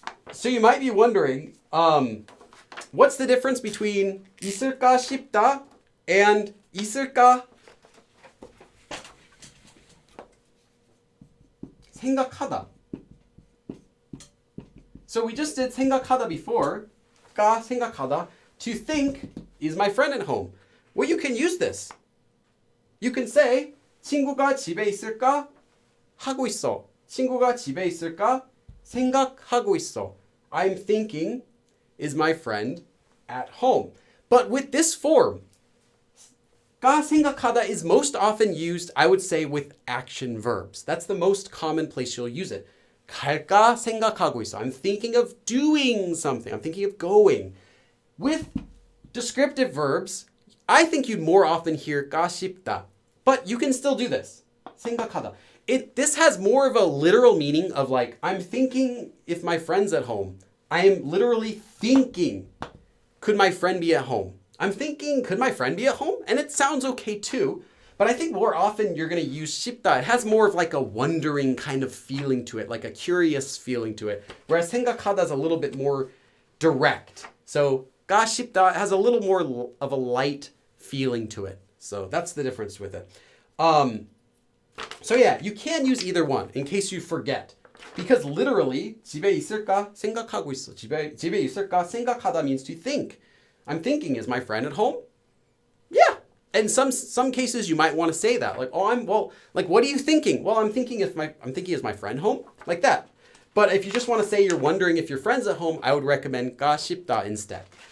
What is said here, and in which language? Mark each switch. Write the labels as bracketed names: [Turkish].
[English] So you might be wondering, what's the difference between [Korean] 있을까 싶다 [English] and [Korean] 있을까 생각하다? [English] So we just did 생각하다 before. [Korean] 까 생각하다. [English] To think, is my friend at home? Well, you can use this. You can say [Korean] 친구가 집에 있을까? 하고 있어. 친구가 집에 있을까? 생각하고 있어. [English] I'm thinking is my friend at home. But with this form, [Korean] 가 생각하다 [English] is most often used, I would say, with action verbs. That's the most common place you'll use it. [Korean] 갈까 생각하고 있어. [English] I'm thinking of doing something. I'm thinking of going. With descriptive verbs, I think you'd more often hear [Korean] 가 싶다. [English] But you can still do this. [Korean] 생각하다. [English] This has more of a literal meaning of like, I'm thinking if my friend's at home. I am literally thinking, could my friend be at home? I'm thinking, could my friend be at home? And it sounds okay too. But I think more often you're going to use 싶다. It has more of like a wondering kind of feeling to it, like a curious feeling to it. Whereas 생각하다 is a little bit more direct. So [Korean] 가 싶다 [English] has a little more of a light feeling to it. So that's the difference with it. So yeah, you can use either one in case you forget. Because literally, [Korean] 집에 있을까 생각하고 있어. 집에 있을까 생각하다 [English] means to think. I'm thinking, is my friend at home? Yeah. In some cases you might want to say that. Like, what are you thinking? Well, I'm thinking is my friend home? Like that. But if you just want to say you're wondering if your friend's at home, I would recommend [Korean] 가 싶다 [English] instead.